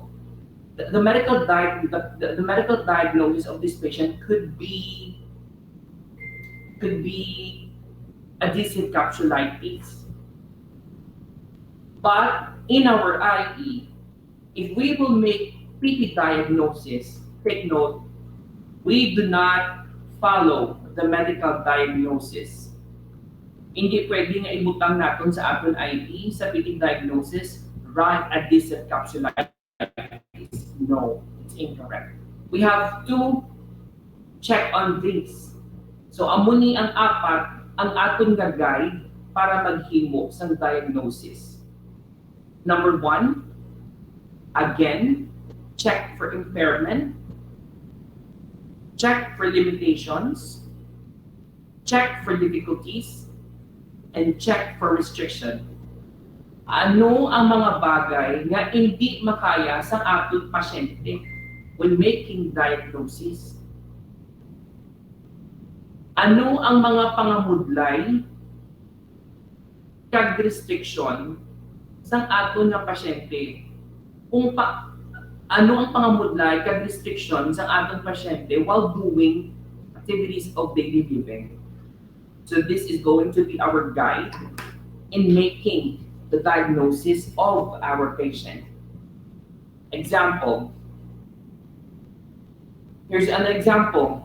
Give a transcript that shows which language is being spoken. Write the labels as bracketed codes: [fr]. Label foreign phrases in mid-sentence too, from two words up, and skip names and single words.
[en] The medical diagnosis of this patient could be adhesive capsulitis. But in our IE, if we will make PT diagnosis, take note, we do not follow the medical diagnosis. [hil] Hindi pwede nga ibutang natin sa aton IE sa PT diagnosis, [en] right adhesive capsulitis. No, it's incorrect. We have to check on this. [hil] So amuni ang apat ang aton nga guide para maghimo sa diagnosis. [en] Number 1, again, check for impairment, check for limitations, check for difficulties, and check for restriction. [tl] Ano ang mga bagay na hindi makaya sa ating pasyente [en] when making diagnosis? [hil] Ano ang mga pangamudlay kag restriction sa aton nga pasyente? Ano ang pangamudlay kag restriction sa aton pasyente [en] while doing activities of daily living? So this is going to be our guide in making the diagnosis of our patient. Example, here's an example.